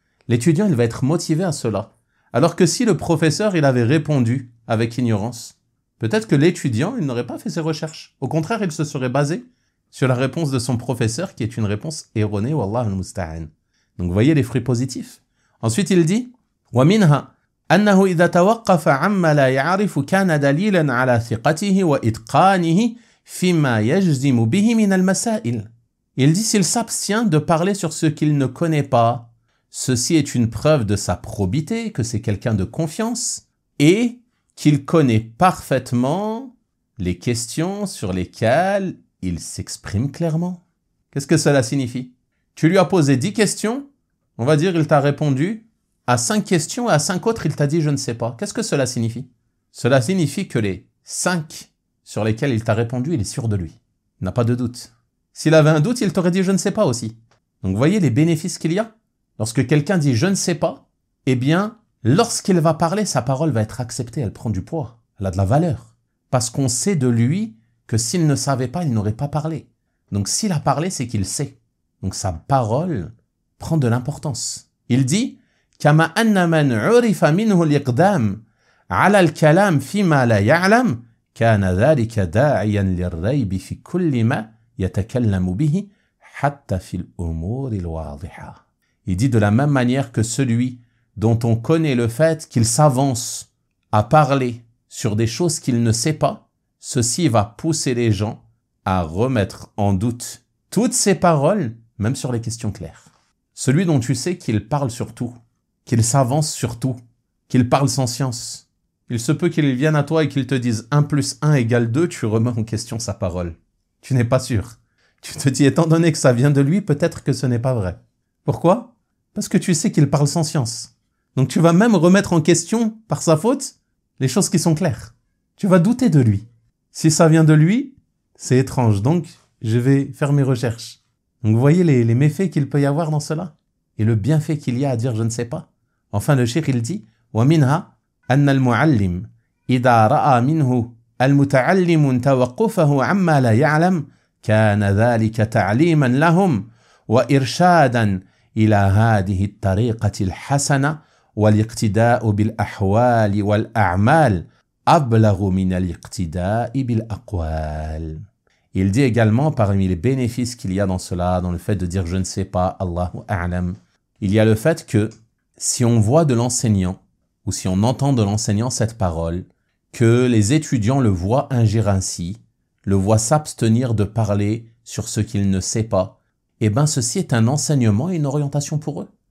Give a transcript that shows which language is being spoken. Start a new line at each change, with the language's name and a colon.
French: L'étudiant, il va être motivé à cela. Alors que si le professeur, il avait répondu avec ignorance, peut-être que l'étudiant, il n'aurait pas fait ses recherches. Au contraire, il se serait basé sur la réponse de son professeur qui est une réponse erronée,
Arabic: wallah al-musta'an.
French: Donc, vous voyez les fruits positifs. Ensuite, il dit
Arabic: ومنها أنه إذا توقف عما لا يعرف كان دليلا على ثقته وإتقانه فيما يجزم به من المسائل.
French: Il dit s'il s'abstient de parler sur ce qu'il ne connaît pas, ceci est une preuve de sa probité, que c'est quelqu'un de confiance et qu'il connaît parfaitement les questions sur lesquelles il s'exprime clairement. Qu'est-ce que cela signifie? Tu lui as posé 10 questions, on va dire il t'a répondu à 5 questions et à 5 autres, il t'a dit « je ne sais pas ». Qu'est-ce que cela signifie? Cela signifie que les 5 sur lesquels il t'a répondu, il est sûr de lui. Il n'a pas de doute. S'il avait un doute, il t'aurait dit « je ne sais pas » aussi. Donc, vous voyez les bénéfices qu'il y a? Lorsque quelqu'un dit « je ne sais pas », eh bien, lorsqu'il va parler, sa parole va être acceptée, elle prend du poids, elle a de la valeur. Parce qu'on sait de lui que s'il ne savait pas, il n'aurait pas parlé. Donc, s'il a parlé, c'est qu'il sait. Donc, sa parole prend de l'importance. Il dit
Arabic: كما أن من عرف منه الإقدام على الكلام فيما لا يعلم كان ذلك داعيا للريب في كل ما يتكلم به حتى في الأمور الواضحة.
French: Il dit de la même manière que celui dont on connaît le fait qu'il s'avance à parler sur des choses qu'il ne sait pas, ceci va pousser les gens à remettre en doute toutes ses paroles, même sur les questions claires. Celui dont tu sais qu'il parle sur tout, qu'il s'avance sur tout, qu'il parle sans science, il se peut qu'il vienne à toi et qu'il te dise 1 + 1 = 2, tu remets en question sa parole. Tu n'es pas sûr. Tu te dis, étant donné que ça vient de lui, peut-être que ce n'est pas vrai. Pourquoi? Parce que tu sais qu'il parle sans science. Donc tu vas même remettre en question, par sa faute, les choses qui sont claires. Tu vas douter de lui. Si ça vient de lui, c'est étrange. Donc, je vais faire mes recherches. Donc vous voyez les méfaits qu'il peut y avoir dans cela et le bienfait qu'il y a à dire je ne sais pas. Enfin, le cheikh il dit
Arabic: وَمِنْهَا أَنَّ الْمُعَلِّمِ إِذَا رَأَى مِنْهُ الْمُتَعَلِّمُ تَوَقُّفَهُ عَمَّا لَا يَعْلَمْ كَانَ ذَلِكَ تَعْلِيمًا لَهُمْ وَإِرْشَادًا إِلَى هذه الطريقة الحسنة والاقتداء بالأحوال والأعمال أبلغ من الاقتداء بالأقوال.
French: Il dit également, parmi les bénéfices qu'il y a dans cela, dans le fait de dire je ne sais pas, Allahu A'lam, il y a le fait que si on voit de l'enseignant, ou si on entend de l'enseignant cette parole, que les étudiants le voient agir ainsi, le voient s'abstenir de parler sur ce qu'il ne sait pas, eh bien ceci est un enseignement et une orientation pour eux.